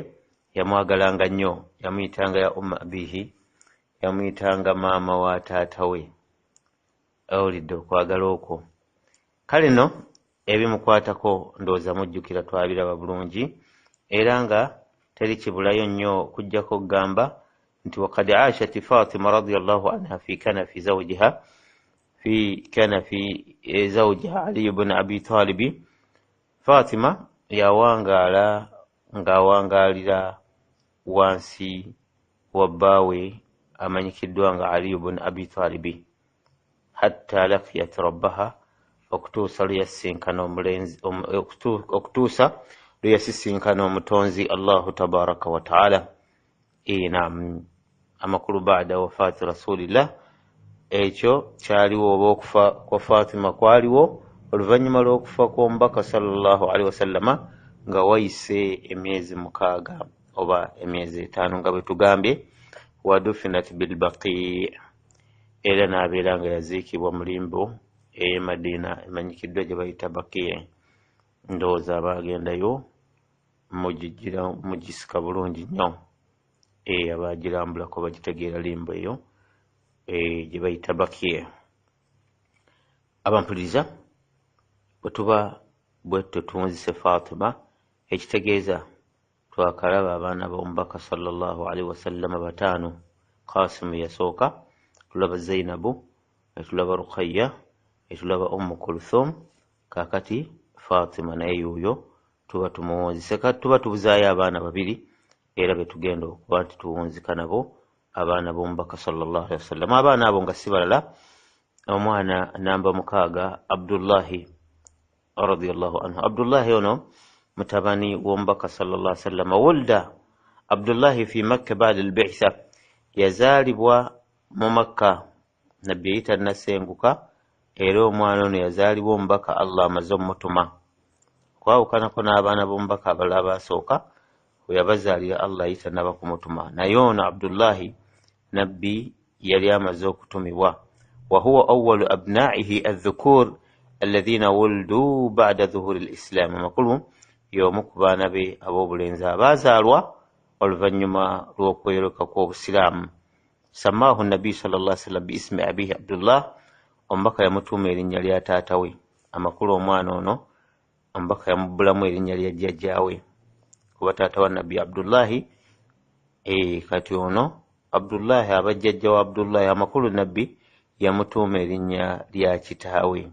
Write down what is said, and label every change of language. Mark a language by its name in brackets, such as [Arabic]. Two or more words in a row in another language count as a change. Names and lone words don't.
[Ganda] Yamwagalanga nnyo, yamuyitanga ya [Arabic] أم أبيها, [Ganda] yamuyitanga maama wa taata we. Awulidde okwagala okwo. Kale no ebimukwatako ndowooza mujjukira twabiraba bulungi, era nga teri kibulayo nnyo kujjako okugamba nti [Arabic] وقد عاشت فاطمة رضي الله عنها في كنف زوجها علي بن أبي طالب. [Ganda] Fatima yawangaala ng'awangaalira wansi wa bbaawe amanyikiddwa nga Ali ibn Abi Talib, [Arabic] حتى لقيت ربها, [Ganda] okutuusa lwe yasisinkana omutonzi [Arabic] الله تبارك وتعالى. [Ganda] Naam, amakulu [Arabic] بعد وفاة رسول الله, [Ganda] ekyo kyaliwo oba okufa kwa Fatima kwaliwo oluvannyuma lw'okufa kw'omubaka [Arabic] صلى الله عليه وسلم [Ganda] nga wayise emyezi 6 oba emyezi 5 nga bwe tugambye. [Arabic] ودفنت بالبقيع, [Ganda] era n'abeera nga yaziikibwa mu limbo ey'e Madina emanyikiddwa gye bayita Baqiya. Ndowooza abaagendayo mugisika bulungi nnyo, abaagirambulako bagitegeera limbo eyo gye bayita Baqiya. Abampuliriza, bwe tuba bwe tutunzise Fatima, ekitegeeza twakalaba abaana b'omubaka [Arabic] صلى الله عليه وسلم [Ganda] 5. Qasim yasooka, tulaba Zainabu, tulaba Ruqayya, tulaba Kulthum, kakati Fatima naye yuyo tuba tumuwunzise. Kati tuba tubuzaayo abaana babiri era betugenda okuba nti tuwunzika nabo, abaana b'omubaka [Arabic] صلى الله عليه وسلم. [Ganda] Abaana abo nga si balala, omwana namba 6 Abdullahi [Arabic] رضي الله عنه. [Ganda] Abdullahi ono mutabani w'omubaka [Arabic] صلى الله عليه وسلم. وُلد عبد الله في مكة بعد البعثة, [Ganda] yazaalibwa mu Makka nabbi yita nasenguka, era omwana ono yazaalibwa omubaka Allah amaze omutuma. Kwawukanako n'abaana b'omubaka abalala abasooka we yabazaalira Allah yita naba kumutuma, naye ono Abdullahi nabbi yali amaze okutumibwa. [Arabic] وهو أول أبنائه الذكور الذين ولدوا بعد ظهور الإسلام. [Ganda] Amakulu y'omu ku baana be ab'obulenzi abaazaalwa oluvannyuma lw'okweyoka kw'obusiraamu. [Arabic] سماه النبي صلى الله عليه وسلم باسم أبيه عبد الله, [Ganda] omubaka yamutuuma erinnya lya taata we. Amakulu omwana ono omubaka yamubbulamu erinnya lya jjajjaawe kuba taata wa nabbi Abdullahi. Kati ono Abdullahi aba jjajja wa Abdullahi, amakulu nabbi yamutuuma erinnya lya kitaawe.